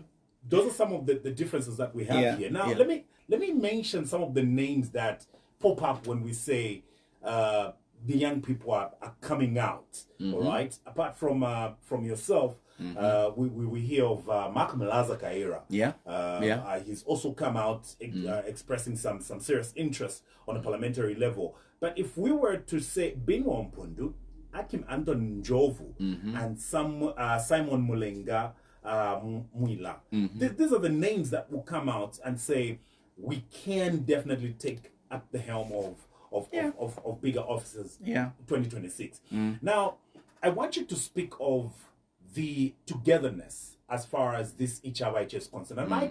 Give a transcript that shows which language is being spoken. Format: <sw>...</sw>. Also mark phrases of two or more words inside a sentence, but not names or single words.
<en>Those are some of the differences that we have here. Now, let me mention some of the names that pop up when we say the young people are coming out. All right. Apart from yourself, we hear of Mark Mlaza Kaira. He's also come out expressing some serious interest on a parliamentary level. But if we were to say Binwell Mpundu, Akim Anton Njovu, and Simon Mulenga Mwila, these are the names that will come out and say we can definitely take up the helm of bigger offices 2026. Now, I want you to speak of the togetherness as far as this Ichabaiche is concerned.</en>